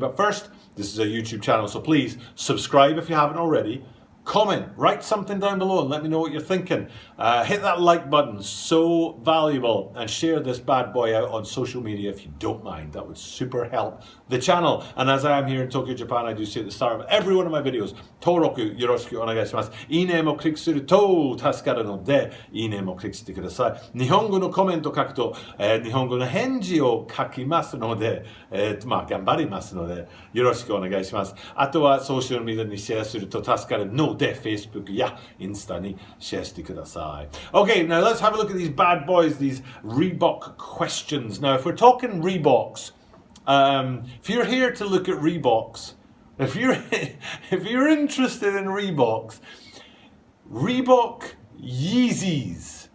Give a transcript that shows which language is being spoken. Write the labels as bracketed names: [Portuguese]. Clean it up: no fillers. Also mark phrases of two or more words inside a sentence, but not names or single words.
[English] But first, this is a YouTube channel, so please subscribe if you haven't already. Comment, write something down below and let me know what you're thinking. Hit that like button, so valuable, and share this bad boy out on social media if you don't mind. That would super help the channel. And as I am here in Tokyo, Japan, I do say at the start of every one of my videos, [Japanese] 登録よろしくお願いします. いいねもクリックすると助かるので、いいねもクリックしてください. 日本語のコメントを書くと、日本語の返事を書きますので、頑張りますので, よろしくお願いします. あとは [English] social media [Japanese] にシェアすると助かるので、FacebookやInstaにシェアしてください. [English] Okay, now let's have a look at these bad boys, these Reebok questions. Now, if we're talking Reeboks, if you're here to look at Reeboks, if you're interested in Reeboks, Reebok Yeezys.